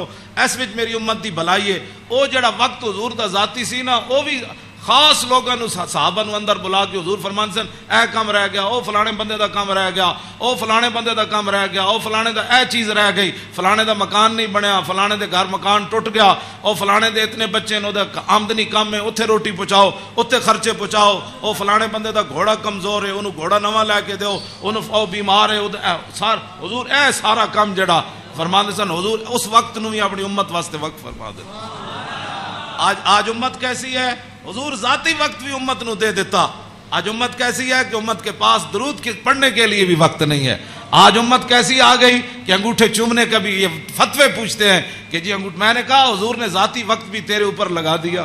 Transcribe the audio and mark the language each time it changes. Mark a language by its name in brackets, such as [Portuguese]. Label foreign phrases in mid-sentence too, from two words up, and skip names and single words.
[Punjabi] اس وچ میری امت دی بھلائی ہے. او جڑا وقت حضور دا ذاتی سی نا, او بھی خاص لوگوں نو صحابہ نو اندر بلا کے حضور فرمان سن اے کام رہ گیا, او فلانے بندے دا کام رہ گیا, او فلانے بندے دا کام رہ گیا, او فلانے دا اے چیز رہ گئی, فلانے دا مکان نہیں بنیا, فلانے دے گھر مکان ٹوٹ گیا, او فلانے دے اتنے بچے نو دا آمدنی کم ہے, اتھے روٹی پہنچاؤ, اتھے خرچے پہنچاؤ, او فلانے بندے دا گھوڑا کمزور ہے, انہوں گھوڑا نواں لے کے دیو, انہوں او بیمار ہے. حضور اے سارا کام جڑا فرماندے سن حضور اس وقت نو بھی اپنی امت واسطے وقت فرما دے. [Urdu] آج امت کیسی ہے؟ حضور ذاتی وقت بھی امت نو دے دیتا. آج امت کیسی ہے کہ امت کے پاس درود پڑھنے کے لیے بھی وقت نہیں ہے. آج امت کیسی آ گئی کہ انگوٹھے چومنے کا بھی یہ فتوے پوچھتے ہیں کہ جی میں نے کہا حضور نے ذاتی وقت بھی تیرے اوپر لگا دیا.